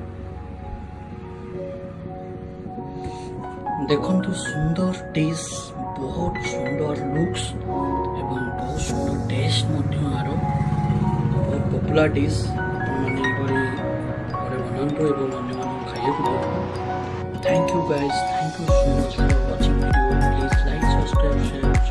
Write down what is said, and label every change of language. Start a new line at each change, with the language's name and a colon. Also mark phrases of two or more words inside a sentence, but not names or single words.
Odia: ଦେଖୁ ସୁନ୍ଦର ଡିଶ ବହୁତ ସୁନ୍ଦର ଲୁକ୍ସ ଏବଂ ବହୁତ ସୁନ୍ଦର ଟେଷ୍ଟ ମଧ୍ୟ ଆର ବହୁତ
English: popular dish.
Odia: ଆପଣମାନେ ଏଭଳି ଘରେ ବନାନ୍ତୁ ଏବଂ ଅନ୍ୟମାନଙ୍କୁ ଖାଇବାକୁ ଦିଅନ୍ତୁ।
English: Thank you guys. Thank you so much for watching video. Please like, subscribe, share.